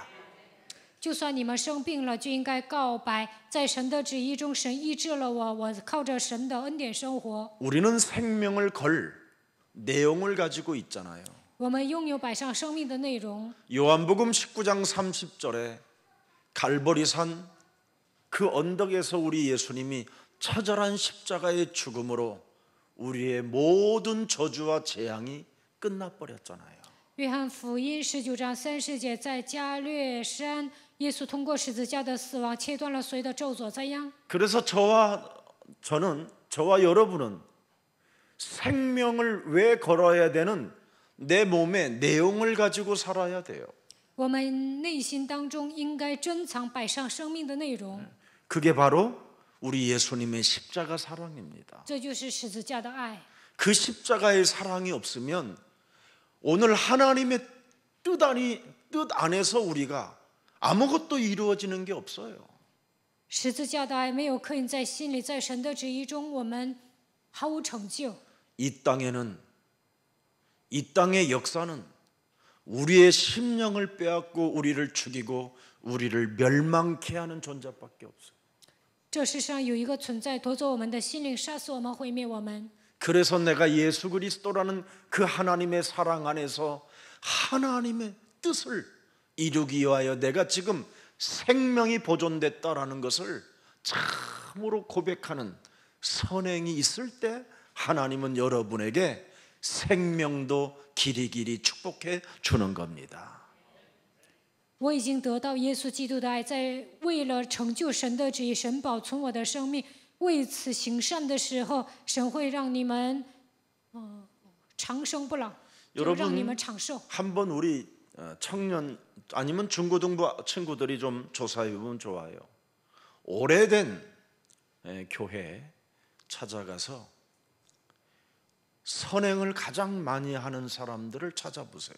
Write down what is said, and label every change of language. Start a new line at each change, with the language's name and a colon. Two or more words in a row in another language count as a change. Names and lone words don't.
Chinese: 就算你们生病了，就应该告白，在神的旨意中，神医治了我，我靠着神的恩典生活。
Korean: 우리는 생명을 걸 내용을 가지고 있잖아요.
Chinese: 我们拥有摆上生命的内容。
Korean: 요한복음 19장 30절에 갈보리산 그 언덕에서 우리 예수님이 처절한 십자가의 죽음으로 우리의 모든 저주와 재앙이 끝나버렸잖아요.
Chinese: 约翰福音19章30节，在加略山，耶稣通过十字架的死亡，切断了所有的咒诅灾殃。
Korean: 그래서 저와 여러분은 생명을 왜 걸어야 되는 내 몸의 내용을 가지고 살아야 돼요.
Chinese: 我们内心当中应该珍藏摆上生命的内容，
Korean: 그게 바로 우리 예수님의 십자가 사랑입니다.
Chinese: 这就是十字架的爱。
Korean: 그 십자가의 사랑이 없으면 오늘 하나님의 뜻 안에서 우리가 아무것도 이루어지는 게 없어요.
Chinese: 十字架的爱没有刻印在心里，在神的旨意中，我们毫无成就。
Korean: 이 땅의 역사는 우리의 심령을 빼앗고 우리를 죽이고 우리를 멸망케 하는 존재밖에 없어요.
Chinese: 这世上有一个存在，夺走我们的心灵，杀死我们，毁灭我们。
Korean: 그래서 내가 예수 그리스도라는 그 하나님의 사랑 안에서 하나님의 뜻을 이루기 위하여 내가 지금 생명이 보존됐다라는 것을 참으로 고백하는 선행이 있을 때 하나님은 여러분에게 생명도 길이길이 축복해 주는 겁니다.
Chinese: 我已经得到耶稣基督的爱，在为了成就神的旨意，神保存我的生命，为此行善的时候，神会让你们长生不老，就让你们长寿。
Korean: 한번 우리 청년 아니면 중고등부 친구들이 좀 조사해 보면 좋아요. 오래된 교회에 찾아가서 선행을 가장 많이 하는 사람들을 찾아보세요.